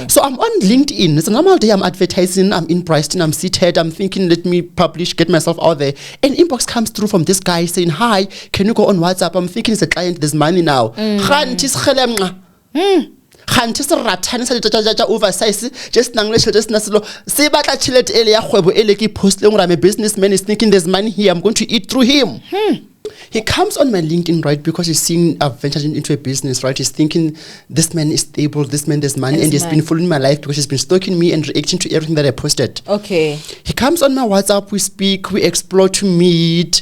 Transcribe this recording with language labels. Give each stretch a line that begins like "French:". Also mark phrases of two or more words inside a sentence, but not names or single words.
English: So I'm on LinkedIn. It's a normal day. I'm advertising. I'm in Preston. I'm seated. I'm thinking, let me publish, get myself out there. An inbox comes through from this guy saying, hi, can you go on WhatsApp? I'm thinking it's a client. There's money now. Oversize just just
Tswana: nasilo se batla tšhelete ele ya kgwebo ele ke post le
English: I'm a businessman is thinking there's money here, I'm going to eat through him. He comes on my LinkedIn, right, because he's seeing I've ventured into a business, right? He's thinking this man is stable, this man there's money, and he's been following my life because he's been stalking me and reacting to everything that I posted. Okay. He comes on my WhatsApp, we speak, we explore to meet.